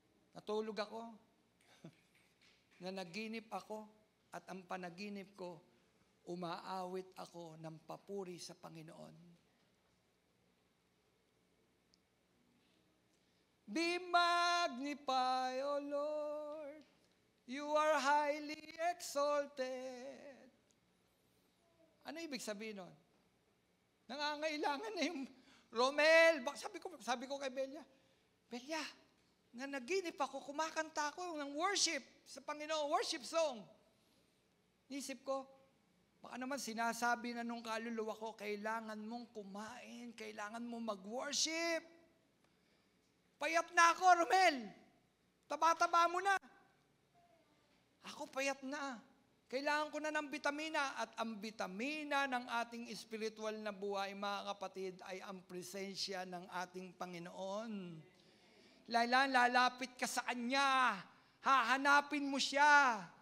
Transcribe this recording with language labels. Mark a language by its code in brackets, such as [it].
[tl] Natulog ako, nanaginip ako, at ang panaginip ko, umaawit ako ng papuri sa Panginoon. [en] Be magnified, O Lord, you are highly exalted. [tl] Ano ibig sabihin nun? Nangangailangan na yung Romel. Sabi ko kay Belia, nanaginip ako, kumakanta ako ng worship sa Panginoon, worship song. Isip ko, baka naman sinasabi na nung kaluluwa ko, kailangan mong kumain, kailangan mong mag-worship. Payat na ako, Romel. Taba-taba mo na. Ako payat na. Kailangan ko na ng bitamina, at ang bitamina ng ating spiritual na buhay, mga kapatid, ay ang presensya ng ating Panginoon. Lalapit ka sa Kanya, hahanapin mo siya.